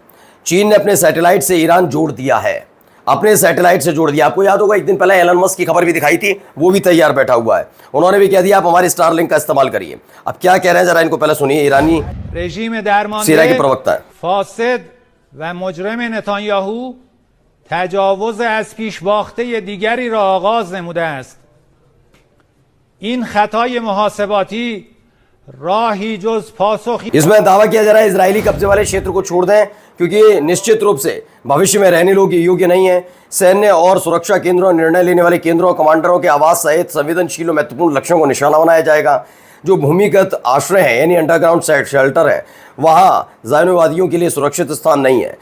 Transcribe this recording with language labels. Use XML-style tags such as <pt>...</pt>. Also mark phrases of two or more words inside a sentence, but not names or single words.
<hi>चीन ने अपने सैटेलाइट से ईरान जोड़ दिया है, अपने सैटेलाइट से जोड़ दिया। आपको याद होगा एक दिन पहले एलन मस्क की खबर भी दिखाई थी, वो भी तैयार बैठा हुआ है। उन्होंने भी कह दिया आप हमारे स्टारलिंक का इस्तेमाल करिए। अब क्या कह रहे हैं जरा इनको पहले सुनिए। ईरानी सीरिया के प्रवक्ता है।</hi> <fa>فاسد و مجرم نتانیاهو تجاوز از پیش باخته دیگری را آغاز نموده است. این خطای محاسباتی راهی جز پاسخی</fa> <hi>इसमें दावा किया जा रहा है इजरायली कब्जे वाले क्षेत्र को छोड़ दें, क्योंकि निश्चित रूप से भविष्य में रहने योग्य नहीं है। सैन्य और सुरक्षा केंद्रों, निर्णय लेने वाले केंद्रों, कमांडरों के आवास सहित संवेदनशील और महत्वपूर्ण लक्ष्यों को निशाना बनाया जाएगा। जो भूमिगत आश्रय है यानी</hi> <en>underground shelter</en> <hi>है, वहाँ ज़ायनवादियों के लिए सुरक्षित स्थान नहीं है।</hi>